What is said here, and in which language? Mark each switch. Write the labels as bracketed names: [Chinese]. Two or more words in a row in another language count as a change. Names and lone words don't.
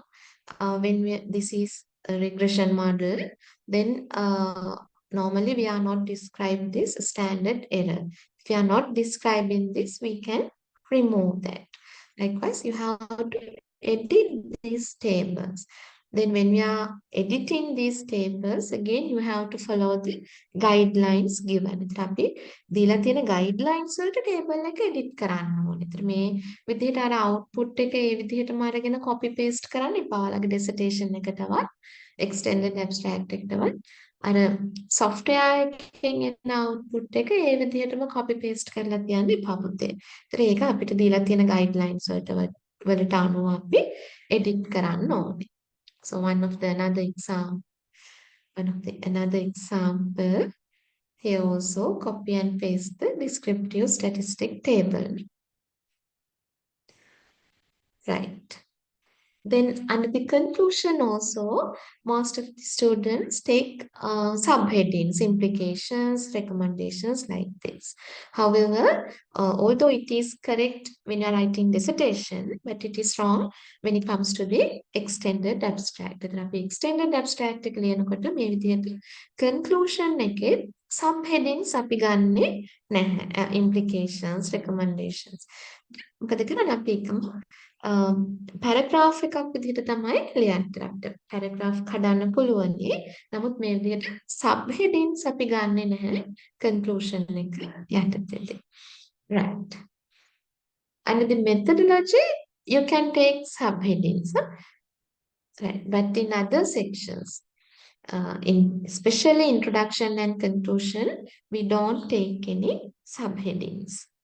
[English] When this is a regression model, then normally we are not describe this standard error. If we are not describing this, we can remove that. Likewise, you have to edit these tables. Then when we are editing these tables, again you have to follow the guidelines given. [Sinhala] ඉතින් අපි දීලා තියෙන guidelines වලට table එක edit කරන්න ඕනේ. ඉතින් මේ විදිහට අර output එක ඒ විදිහටම අරගෙන [English] copy paste [Sinhala] කරන්න එපා. ඔයාලගේ dissertation එකටවත් [English] extended abstract [Sinhala] එකටවත් අර software එකෙන් එන output එක ඒ විදිහටම [English] copy paste [Sinhala] කරලා තියන්න එපා පුතේ. ඉතින් ඒක අපිට දීලා තියෙන guidelines වලට අනුව අපි edit කරන්න ඕනේ. [English] So another example here also copy and paste the descriptive statistic table. Right. Then under the conclusion also, most of the students take subheadings, implications, recommendations like this. However, although it is correct when you are writing dissertation, but it is wrong when it comes to the extended abstract. [Sinhala] එතන අපි [English] extended abstract [Sinhala] එක ලියනකොට මේ විදිහට conclusion එකේ subheadings අපි ගන්නෙ නැහැ. [English] Implications, recommendations. [Sinhala] මොකද කරන්නේ අපි එකම පැරග්‍රාෆ් එකක් විදිහට තමයි ලියන්න අපිට. පැරග්‍රාෆ් කඩන්න පුළුවනි. නමුත් මේ විදිහට [English] sub headings [Sinhala] අපි ගන්නෙ නැහැ කන්ක්ලූෂන් එක යටතේදී. [English] Right. Under the methodology, you can take subheadings. Right. But in other sections, in especially introduction and conclusion, we don't take any subheadings.